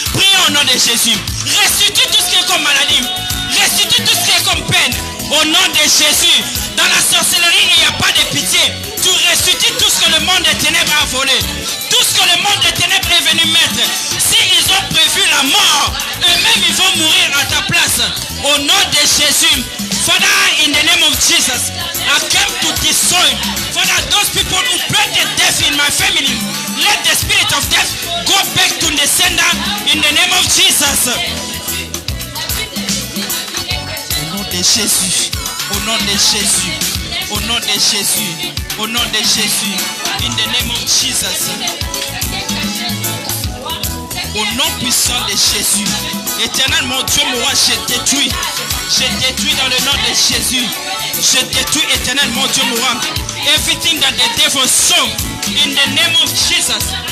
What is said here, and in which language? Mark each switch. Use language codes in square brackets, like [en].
[fr] Priez au nom de Jésus. Restitue tout ce qui est comme maladie. Restitue tout ce qui est comme peine. Au nom de Jésus. Dans la sorcellerie, il n'y a pas de pitié. Tu restitues tout ce que le monde des ténèbres a volé. Tout ce que le monde des ténèbres est venu mettre. S'ils ont prévu la mort, eux-mêmes ils vont mourir à ta place. Au nom de Jésus. [en] Father, in the name of Jesus, I came to destroy. Father, those people who brought the death in my family, let the spirit of death go back to the sender in the name of Jesus. [fr] Au nom de Jésus, au nom de Jésus, au nom de Jésus, au nom de Jésus, [en] in the name of Jesus. [fr] Au nom puissant de Jésus, éternel mon Dieu, moi je détruis. Je détruis dans le nom de Jésus. Je détruis éternel mon Dieu, moi. [en] Everything that the devil saw in the name of Jesus.